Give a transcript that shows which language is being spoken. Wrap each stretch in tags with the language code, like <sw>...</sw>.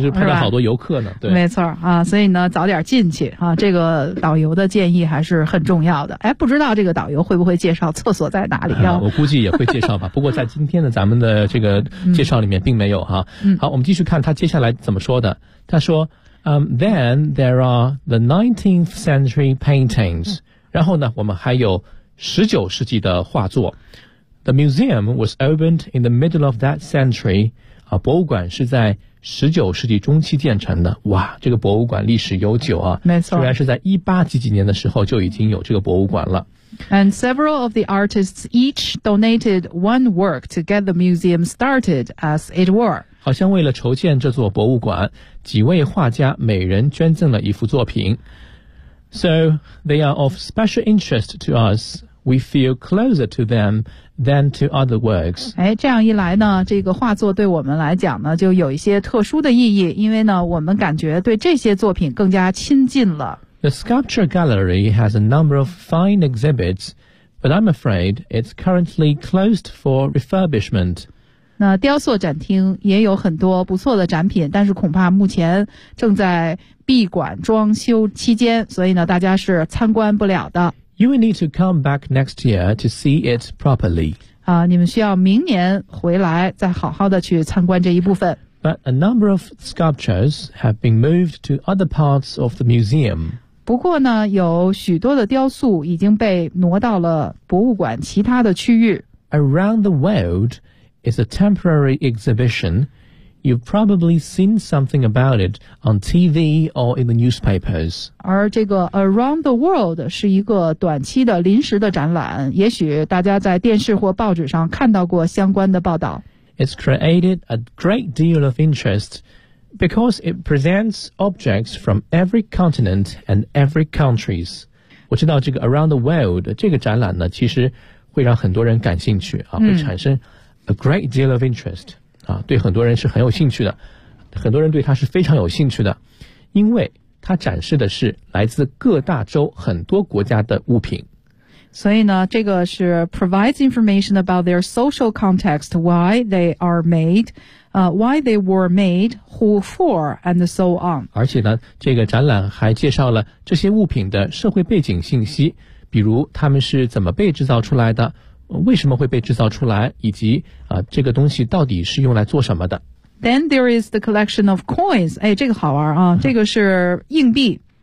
<zh>是拍了好多游客呢。对，没错啊。所以呢，早点进去啊，这个导游的建议还是很重要的。哎，不知道这个导游会不会介绍厕所在哪里啊？我估计也会介绍吧。不过在今天的咱们的这个介绍里面并没有哈。好，我们继续看他接下来怎么说的。他说，</zh> <en>then there are the 19th century paintings。</en> <zh>然后呢，我们还有19世纪的画作。</zh> <en>The museum was opened in the middle of that century.</en> <zh>啊，博物馆是在19世纪中期建成的。哇，这个博物馆历史悠久啊。没错。虽然是在18几几年的时候就已经有这个博物馆了。</zh> <en>And several of the artists each donated one work to get the museum started, as it were.</en> <zh>好像为了筹建这座博物馆，几位画家每人捐赠了一幅作品。</zh> <en>So they are of special interest to us. We feel closer to them than to other works.</en> <zh>哎，这样一来呢，这个画作对我们来讲呢，就有一些特殊的意义，因为呢，我们感觉对这些作品更加亲近了。</zh> <en>The sculpture gallery has a number of fine exhibits, but I'm afraid it's currently closed for refurbishment.</en> <zh>那雕塑展厅也有很多不错的展品，但是恐怕目前正在闭馆装修期间，所以呢，大家是参观不了的。</zh> <en>You will need to come back next year to see it properly.</en> <zh>啊，你们需要明年回来再好好的去参观这一部分。</zh> <en>But a number of sculptures have been moved to other parts of the museum.</en> <zh>不过呢，有许多的雕塑已经被挪到了博物馆其他的区域。</zh> <en>Around the world is a temporary exhibition. You've probably seen something about it on TV or in the newspapers.</en> <zh>而这个 Around the world 是一个短期的临时的展览，也许大家在电视或报纸上看到过相关的报道。</zh> <en>It's created a great deal of interest because it presents objects from every continent and every countries.</en> <zh>我知道这个 Around the World 这个展览呢，其实会让很多人感兴趣啊，会产生</zh> <en>a great deal of interest</en> <zh>啊，对很多人是很有兴趣的，很多人对它是非常有兴趣的，因为它展示的是来自各大洲很多国家的物品。所以呢，这个是</zh> <en>provides information about their social context, why they are made, why they were made, who for, and so on.</en> <zh>而且呢，这个展览还介绍了这些物品的社会背景信息，比如他们是怎么被制造出来的，为什么会被制造出来，以及这个东西到底是用来做什么的。</zh> <en>Then there is the collection of coins.</en> <zh>哎，这个好玩啊，这个是硬币。</zh>